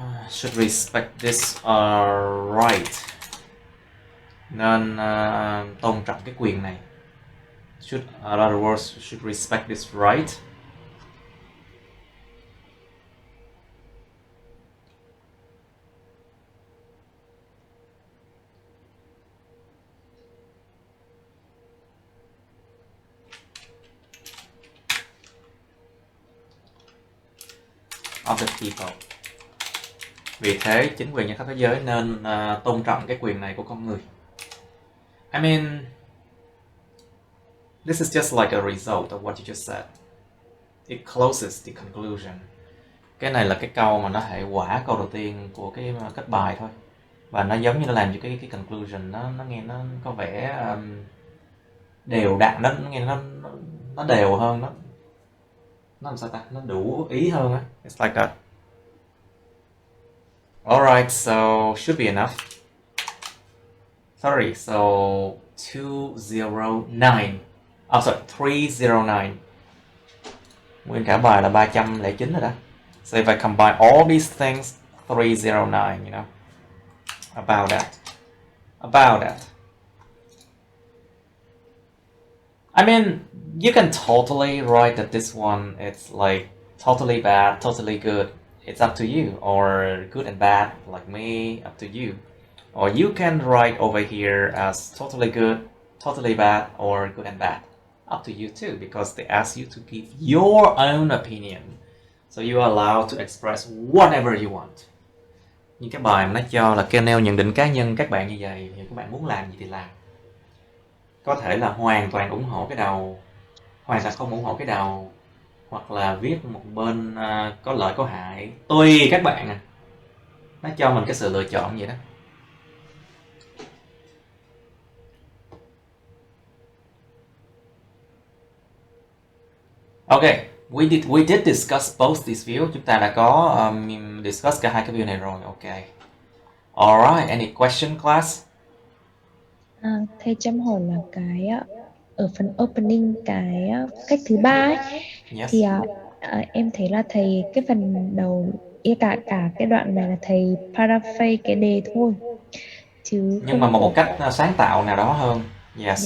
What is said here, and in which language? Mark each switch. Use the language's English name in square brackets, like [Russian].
[English] should respect this right. [Vietnamese] Nên tôn trọng cái quyền này. [English] Should, in other words, should respect this right. Of the people. Vì thế, chính quyền trên khắp thế giới nên tôn trọng cái quyền này của con người. I mean, this is just like a result of what you just said. It closes the conclusion. [Vietnamese] Cái này là cái câu mà nó hệ quả câu đầu tiên của cái kết bài thôi. Và nó giống như nó làm cho cái conclusion nó nghe nó có vẻ đều đặn, nó nghe nó đều hơn, nó làm sao ta, nó đủ ý hơn á. [English] It's like that. Alright, so should be enough. Sorry, so 209. Oh, sorry, [Vietnamese] 309. Nguyên cả bài là 309 rồi đó. [English] So if I combine all these things, 309, you know. About that. About that. I mean, you can totally write that this one, it's like totally bad, totally good. It's up to you. Or good and bad, like me, up to you. Or you can write over here as totally good, totally bad, or good and bad. Up to you too, because they ask you to give your own opinion. So you are allowed to express whatever you want. [Vietnamese] Những cái bài mà nó cho là kêu nêu nhận định cá nhân các bạn như vậy, thì các bạn muốn làm gì thì làm. Có thể là hoàn toàn ủng hộ cái đầu, hoàn toàn không ủng hộ cái đầu, hoặc là viết một bên có lợi có hại, tùy các bạn à. Nó cho mình cái sự lựa chọn vậy đó. [English] Okay, we did discuss both these views. [Vietnamese] Chúng ta đã có discuss cả hai cái view này rồi. [English] Okay. Alright, any question class? [Vietnamese] Thầy chăm hỏi là cái ở phần opening cái cách thứ ba ấy, [English] Yes. [Vietnamese] thì em thấy là thầy cái phần đầu cả cái đoạn này là thầy paraphrase cái đề thôi, chứ Nhưng mà không một có cách sáng tạo nào đó hơn. [English] Yes.